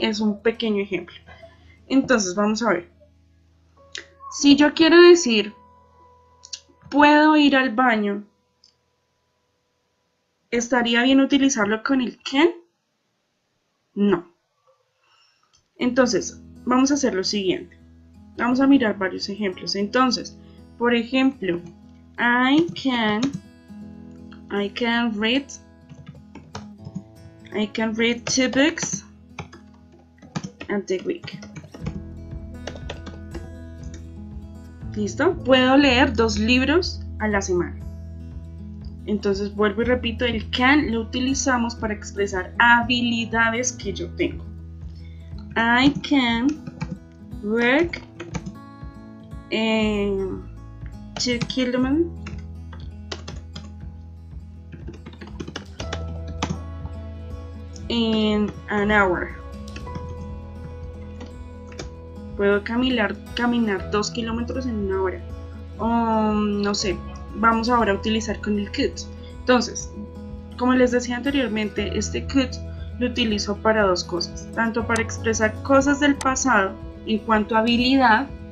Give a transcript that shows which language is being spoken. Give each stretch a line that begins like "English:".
Spanish: Es un pequeño ejemplo. Entonces, vamos a ver. Si yo quiero decir, puedo ir al baño, ¿estaría bien utilizarlo con el can? No. Entonces, vamos a hacer lo siguiente. Vamos a mirar varios ejemplos. Entonces, por ejemplo, I
English: I can read 2 books at the week.
Spanish: ¿Listo? Puedo leer 2 libros a la semana. Entonces vuelvo y repito, el can lo utilizamos para expresar habilidades que yo tengo.
English: I can work 2 kilometers in an hour.
Spanish: Puedo caminar 2 kilómetros en una hora. No sé, vamos ahora a utilizar con el could. Entonces, como les decía anteriormente, este could lo utilizo para 2 cosas. Tanto para expresar cosas del pasado en cuanto a habilidad.